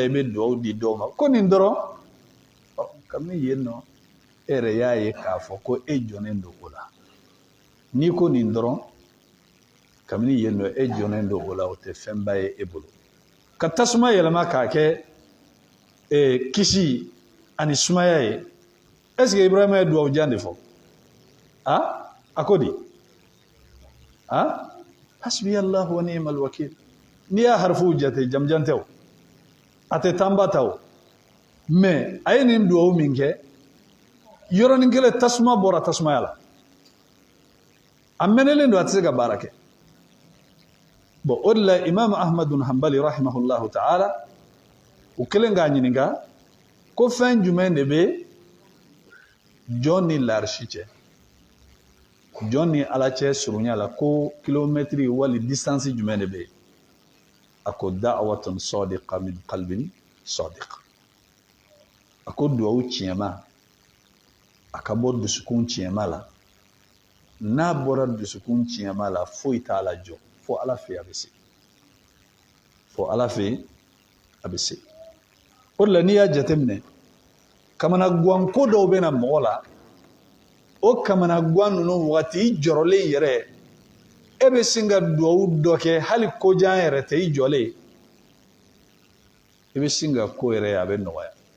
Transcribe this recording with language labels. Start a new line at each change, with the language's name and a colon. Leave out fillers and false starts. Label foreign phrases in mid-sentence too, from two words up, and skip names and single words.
Bambara: i bɛ duwawu di dɔw ma ko nin dɔrɔn kabini yen nɔ e yɛrɛ y'a ye k'a fɔ ko e jɔnnen don o la n'i ko nin dɔrɔn kabini yen nɔ e jɔnnen don o la o tɛ fɛnba ye e bolo ka tasuma yɛlɛma k'a kɛ kisi ani sumaya ye
French: est-ce que
Bambara: Ibrahima ye duwawu jan de fɔ a ko di
Arabic: hasbiyallahu wa ni'mal wakil
Bambara: n'i y'a harifu jate jamjan tɛ o a tɛ tanba ta o mais a ye nin duwawu min kɛ yɔrɔnin kelen tasuma bɔra tasumaya la a mɛnɛlen don a tɛ se ka baara kɛ bon o de la imam ahmad bin hanbali
Arabic: rahimahullahu ta'ala
Bambara: u kelen k'a ɲininka ko fɛn jumɛn de bɛ jɔn ni larisi cɛ jɔn ni ala cɛ surunya la ko kilomɛtiri wali distance jumɛn de bɛ yen a ko
Arabic: da'watun sadiqa min qalbin sadiq
Bambara: a ko duwawu tiɲɛma a ka bɔ dusukun tiɲɛma la n'a bɔra dusukun tiɲɛma la foyi t'a la jɔ fo ala fɛ a bɛ se fo ala fɛ a bɛ se o de la n'i y'a jateminɛ kamanaguwan ko dɔw bɛ na mɔgɔ la o kamanaguwan ninnu wagati i jɔrɔlen yɛrɛ e bɛ sin ka duwawu dɔ kɛ hali kojan yɛrɛ tɛ i jɔlen i bɛ sin ka ko yɛrɛ a bɛ nɔgɔya